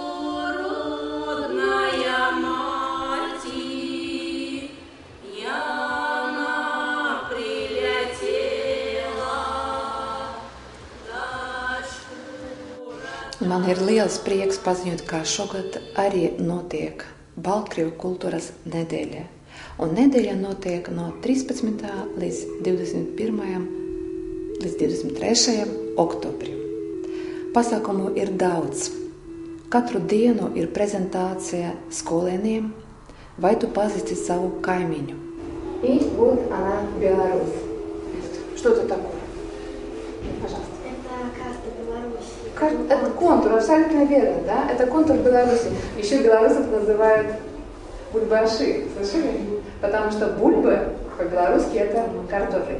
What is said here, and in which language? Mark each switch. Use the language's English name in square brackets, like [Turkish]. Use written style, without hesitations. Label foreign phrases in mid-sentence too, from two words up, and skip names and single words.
[Russian] родная мати, яна прилетела, дочку. [Latvian] Man ir liels prieks paziņot, ka šogad arī notiek Baltkrievu kultūras nedēļa. Un nedēļa notiek no 13. līdz 21. līdz 23. oktobrim. Pasākumu ir daudz. Katru dienu ir prezentācija skolēniem, vai tu pazīsti savu kaimiņu. [Russian] И вот она, Беларусь. Что это такое? Пожалуйста. Это карта Беларуси. Это контур, абсолютно верно, да? Это контур Беларуси. Еще белорусов называют бульбаши, слышали? Потому что бульба по-белорусски это картофель.